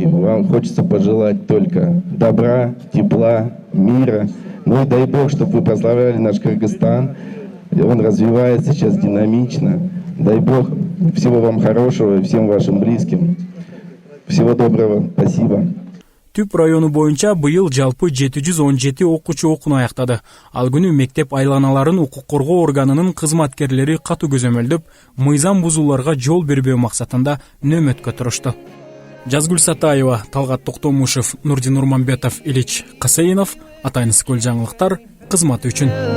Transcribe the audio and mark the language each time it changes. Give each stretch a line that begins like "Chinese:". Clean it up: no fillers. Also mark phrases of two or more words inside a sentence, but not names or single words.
Russian: Вам хочется пожелать только добра, тепла, мира. Ну и дай Бог, чтобы вы прославляли наш Кыргызстан. Он развивается сейчас динамично. Дай Бог всего вам хорошего и всем вашим близким. Всего доброго. Спасибо.
Kyrgyz: Түп району боюнча быйыл жалпы 717 окуучу окууну аяктады. Ал күнү мектеп айланаларын укук коргоо органынын кызматкерлери катуу көзөмөлдөп, мыйзам бузууларга жол бербөө максатында нөөмөткө турушту. Жазгүл Сатаева, Талгат Токтомушев, Нурдин Урманбетов, Ильич Касейнов, Атайныс көл жаңылыктар кызматы үчүн.